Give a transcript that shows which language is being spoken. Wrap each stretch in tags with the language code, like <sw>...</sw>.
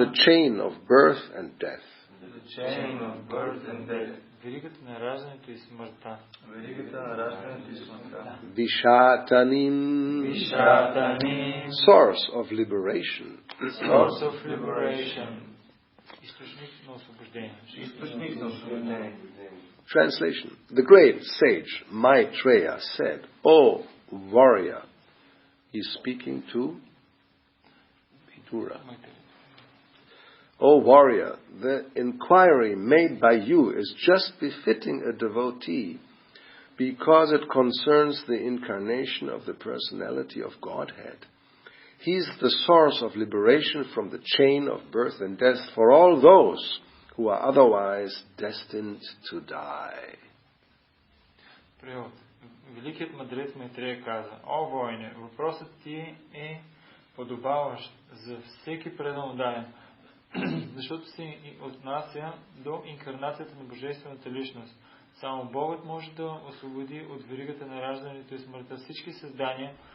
<en>The chain of birth and death. The chain of birth and death.</en> <bg>Веригата на раждането и смъртта. Веригата на раждането и смъртта.</bg> <sa>Vishatanim. Vishatanim.</sa> <en>Source of liberation. Source of liberation.</en> <bg>Източник на освобождение. Източник на освобождение.</bg> <en>Translation. The great sage Maitreya said, "O warrior," he's speaking to Vidura. "O warrior, the inquiry made by you is just befitting a devotee because it concerns the incarnation of the personality of Godhead. He's the source of liberation from the chain of birth and death for all those who are otherwise destined to die."</en> <bg>Превод. Великият мъдрец Майтрея каза: "О воине, въпросът ти е подобаващ за всеки предан отдаден, защото се отнася до инкарнацията на Божествената личност. Само Богът може да освободи от веригата на раждането и смъртта всички създания.</bg>